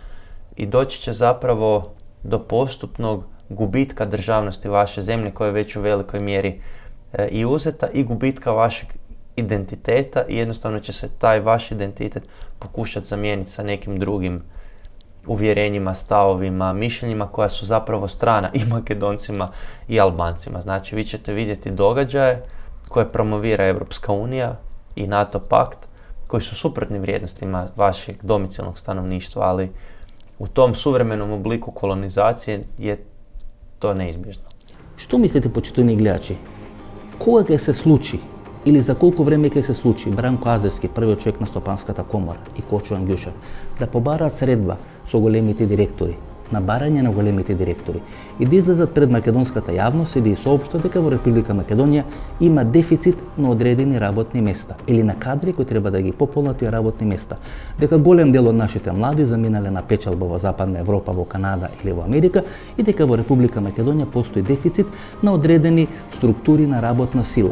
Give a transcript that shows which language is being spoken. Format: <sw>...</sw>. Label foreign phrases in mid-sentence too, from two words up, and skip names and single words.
<hr>i doći će zapravo do postupnog gubitka državnosti vaše zemlje koja je već u velikoj mjeri i uzeta, i gubitka vašeg identiteta, i jednostavno će se taj vaš identitet pokušati zamijeniti sa nekim drugim uvjerenjima, stavovima, mišljenjima koja su zapravo strana i Makedoncima i Albancima. Znači, vi ćete vidjeti događaje koje promovira Europska unija i NATO pakt, koji su suprotni vrijednostima vašeg domicilnog stanovništva, ali u tom suvremenom obliku kolonizacije je to neizbježno.</hr> <mk>Што мислите, почитувани гледачи? Кога ќе се случи или за колку време ќе се случи Бранко Азевски, првиот човек на Стопанската комора, и Кочо Ангјушев да побараат средба со големите директори, на барање на големите директори, и да излезат пред македонската јавност и да ја соопштат дека во Република Македонија има дефицит на одредени работни места или на кадри кои треба да ги пополнат тие работни места, дека голем дел од нашите млади заминале на печалба во Западна Европа, во Канада или во Америка, и дека во Република Македонија постои дефицит на одредени структури на работна сила.</mk>